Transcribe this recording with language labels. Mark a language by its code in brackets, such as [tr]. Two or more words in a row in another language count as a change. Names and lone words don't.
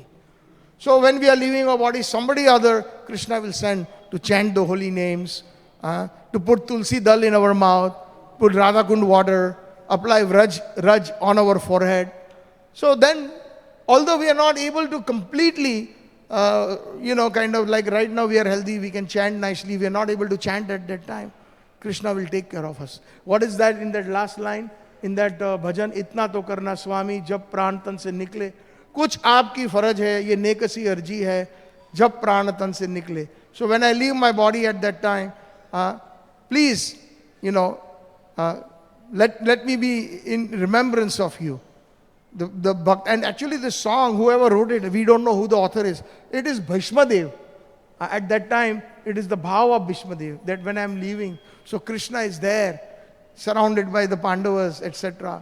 [en] So when we are leaving our body, somebody other, Krishna will send to chant the holy names, to put Tulsi Dal in our mouth, put Radha Kund water, apply Raj on our forehead. So then, although we are not able to completely, kind of like right now we are healthy, we can chant nicely, we are not able to chant at that time, Krishna will take care of us. What is that in that last line? In that [hi] bhajan, इतना तो करना स्वामी, जब प्राण तन से निकले. कुछ आपकी फ़र्ज़ है, ये नेकसी अर्ज़ी है, जब प्राण तन से निकले. [en] So when I leave my body at that time, please, let me be in remembrance of you. And actually this song, whoever wrote it, we don't know who the author is. It is Bhishma Dev. At that time, it is the bhav of Bhishma Dev, that when I am leaving, so Krishna is there, surrounded by the Pandavas, etc.